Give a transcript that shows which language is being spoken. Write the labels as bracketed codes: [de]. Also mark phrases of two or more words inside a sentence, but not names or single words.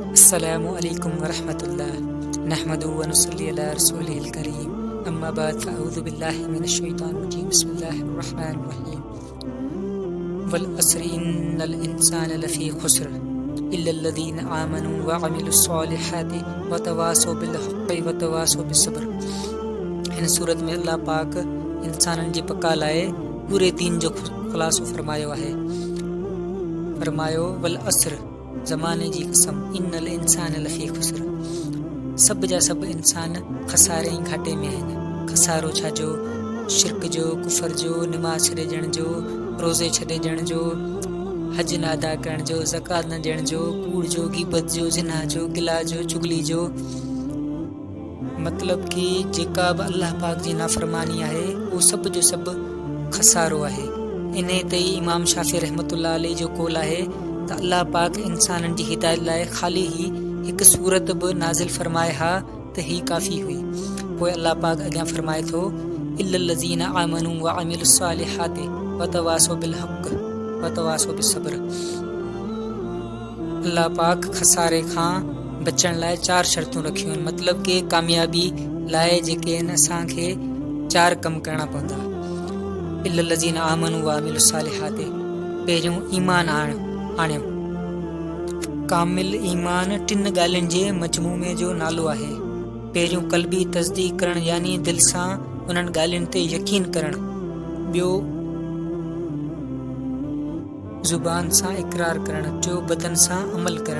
[ar] السلام عليكم ورحمة الله نحمده ونصلي على رسوله الكريم أما بعد فأعوذ بالله من الشيطان الرجيم بسم الله الرحمن الرحيم والعصر إن الإنسان لفي خسر إلا الذين آمنوا وعملوا الصالحات وتواصوا بالحق وتواصوا بالصبر. [sd] हिन सूरत में अल्लाह पाक इंसाननि जे पका लाइ पूरे दीन जो ख़ुलासो फरमायो आहे। फरमायो [ar] والعصر [sd] ज़माने जी कसम [ar] إن الإنسان لفي خسر, [sd] सभु जा सभु इंसान खसारे ऐं घाटे में आहिनि। खसारो छा जो शिरक जो, कुफर जो, नमाज़ छॾे ॾियण जो, रोज़े छॾे ॾियण जो, हज न अदा करण जो, ज़कात न ॾियण जो, कूड़ जो, गीबत जो, ज़िना जो, गिला जो, चुगली जो। मतलब कि जेका बि अल्लाह पाक जी नाफ़रमानी आहे उहो सभु जो सभु खसारो आहे। इन ते ई इमाम शाफ़ी [ar] رحمة الله عليه [sd] जो कौल आहे त अल्लाह पाक इंसाननि जी हिदायत लाइ ख़ाली ही हिकु सूरत बि नाज़िल फरमाए हा त ही काफ़ी हुई। पोइ अल्लाह पाक अॻियां फरमाए थो [ar] إلا الذين آمنوا وعملوا الصالحات وتواصوا بالحق وتواصوا بالصبر. [sd] अल्लाह पाक खसारे खां बचण लाइ 4 शर्तूं रखियूं आहिनि। मतलब कि कामयाबी लाइ जेके आहिनि असांखे 4 कम करणा पवंदा। [ar] إلا الذين آمنوا وعملوا الصالحات, [sd] पहिरियों ईमान आणियो। कामिल ईमान 3 ॻाल्हियुनि जे मजमूमे जो नालो आहे। पहिरियों क़ल्बी तस्दीक करण, यानी दिल सां उन्हनि ॻाल्हियुनि ते यकीन करण। ॿियो ज़ुबान सां इक़रार करण, टियों बदन सां अमल करण।